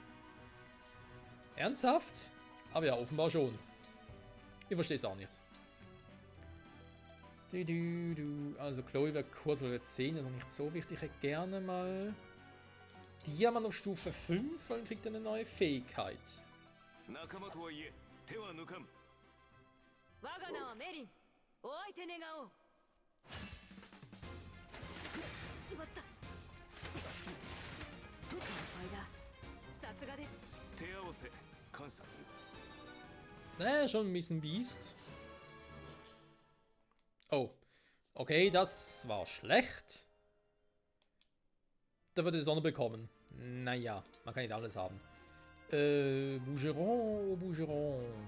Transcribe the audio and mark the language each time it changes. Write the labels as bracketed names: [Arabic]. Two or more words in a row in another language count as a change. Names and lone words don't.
[German] Ernsthaft? Aber ja, offenbar schon. Ich verstehe es auch nicht. Also Chloe wäre Kurs Level 10 noch nicht so wichtig. Ich hätte gerne mal Diamant auf Stufe 5, dann kriegt er eine neue Fähigkeit. [Japanese] 仲間とはいえ手は抜かん。我が名はメリン。お相手願おう。しまった。先輩だ。さすがです。手合わせ感謝する。 [German] Schon ein bisschen Biest. Oh. Okay, das war schlecht. Da würde die Sonne bekommen. Naja, man kann nicht alles haben. Bougeron, Bougeron.